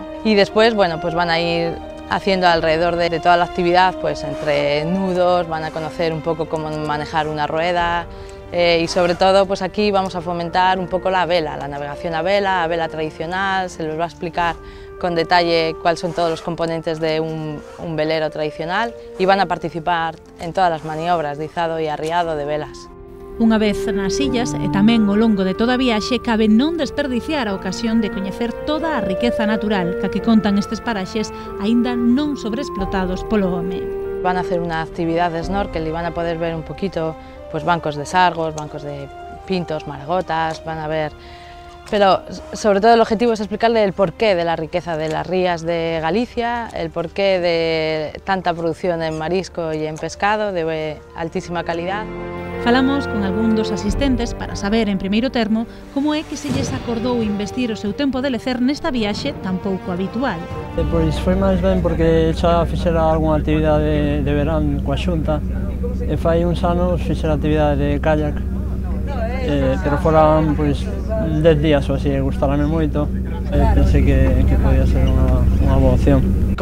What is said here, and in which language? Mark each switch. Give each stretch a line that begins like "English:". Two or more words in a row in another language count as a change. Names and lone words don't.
Spanish: Y después, bueno, pues van a ir haciendo alrededor de toda la actividad, pues entre nudos, van a conocer un poco cómo manejar una rueda y sobre todo pues aquí vamos a fomentar un poco la vela, la navegación a vela tradicional, se les va a explicar con detalle cuáles son todos los componentes de un velero tradicional y van a participar en todas las maniobras de izado y arriado de velas.
Galician: Unha vez nas illas e tamén ao longo de toda a viaxe cabe non desperdiciar a ocasión de coñecer toda a riqueza natural que contan estes paraxes aínda non sobreexplotados polo home.
Spanish: Van a hacer una actividad de snorkel y van a poder ver un poquito pues bancos de sargos, bancos de pintos, maragotas, van a ver. Pero sobre todo el objetivo es explicarle el porqué de la riqueza de las rías de Galicia, el porqué de tanta producción en marisco y en pescado de altísima calidad.
Galician: Falamos con algún dos asistentes para saber en primeiro termo como é que se lles acordou investir o seu tempo de lecer nesta viaxe tan pouco habitual. Pois foi máis ben porque xa fixera algunha actividade de verán coa Xunta e fai uns anos fixera actividade de kayak, pero foran pois 10 días ou así, gustarame moito e pensei que podía ser unha boa opción.